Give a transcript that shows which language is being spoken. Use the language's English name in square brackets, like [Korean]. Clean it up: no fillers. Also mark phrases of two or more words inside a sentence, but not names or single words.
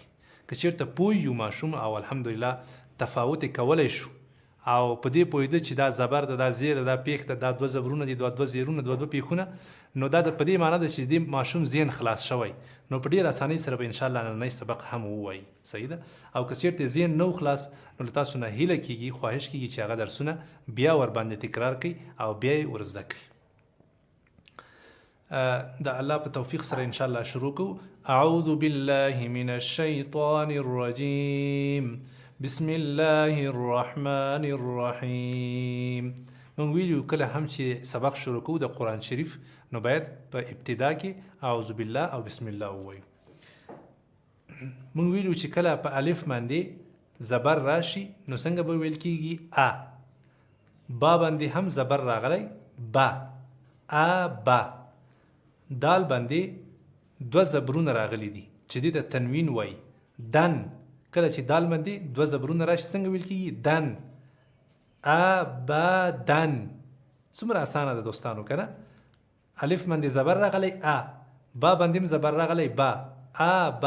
[Pashto] که چېرته پوه یو ماشوم او الحمدلله تفاوت یې کولی شو او په دې پوهېده چې دا زبر ده، دا زیر ده، دا پیښ ده، دا دوه زبرونه دي، دوه زیرونه، دوه پیښونه، نو دا په دې معنی ده چې دې ماشوم ذهن خلاص شوی، نو په ډېر اسانۍ سره به انشاءالله نننی سبق هم ووایي. صحیح ده؟ او که چېرته ذهن نه خلاص نو له تاسو نه هیله کېږي، خواهش کېږي چې هغه درسونه بیا ورباندې تکرار کړئ او بیا یې ورزده کړئ. د الله په توفیق سره انشاءالله شروع کوو. [Arabic] اعوذ بالله من الشیطان الرجیم، بسم الله الرحمن الرحیم. [Pashto] من ویلو کله هم چې سبق شروع کوو د قرآن شریف نو باید په ابتدا کې [Arabic] اعوذ بالله [Pashto] او [Arabic] بسم الله [Pashto] ووایو. من ویلو چې کله په الف باندې زبر راشي نو څنګه به ویل کېږي؟ ا. با باندې هم زبر راغلی، با، ا با. دال باندې دوه زبرونه راغلي دي چې دې ته تنوین وایي، دن. کله چې دال باندې دوه زبرونه راشي څنګه ویل کېږي؟ دن. ابدن. څومره اسانه ده دوستانو که نه؟ الف باندې زبر راغلی ا، با باندې هم زبر راغلی با، ابا.